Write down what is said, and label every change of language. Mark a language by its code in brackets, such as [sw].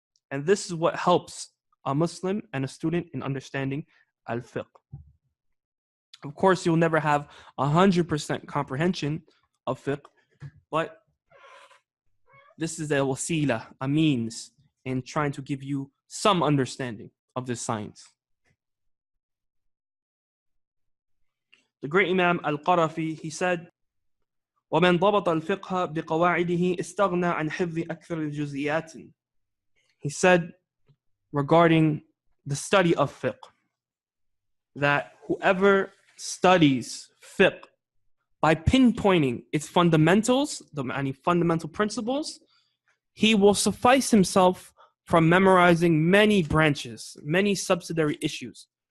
[en] And this is what helps a Muslim and a student in understanding al-fiqh. Of course, you'll never have 100% comprehension of fiqh, but this is a wasila, a means in trying to give you some understanding of this science. The great Imam al-Qarafi, he said, [ar] وَمَنْ ضَبَطَ الْفِقْهَ بِقَوَاعِدِهِ اسْتَغْنَى عَنْ حِفْظِ أَكْثَرِ الْجُزْئِيَاتِ. [en] He said regarding the study of fiqh, that whoever studies fiqh by pinpointing its fundamentals, the fundamental principles, he will suffice himself from memorizing many branches, many subsidiary issues.